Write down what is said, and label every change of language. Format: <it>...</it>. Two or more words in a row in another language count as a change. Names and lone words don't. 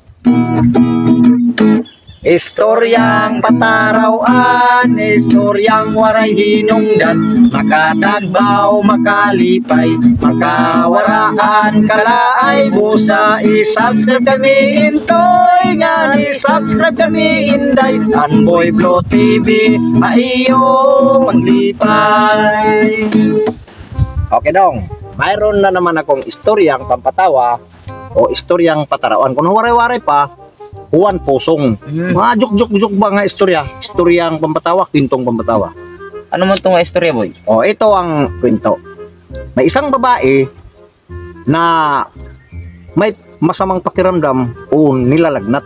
<war>Istoryang patarawan, istoryang waray hinungdan, makadagbaw, makalipay, makawaraan, kalaay, busa, isubscribe kami intoy, nga isubscribe kami inday, Anboy Blo TV, maiyo maglipay.</war> <tl>Okay dong, mayroon na naman akong istoryang pampatawa o istoryang patarawan.</tl> <war>Kung waray-waray pa, Juan Pusong. Mga juk ba nga istorya?</war> <tl>Istoryang pampatawa, kwentong pampatawa. Ano man itong istorya, boy? O, ito ang kwento. May isang babae na may masamang pakiramdam o nilalagnat.</tl>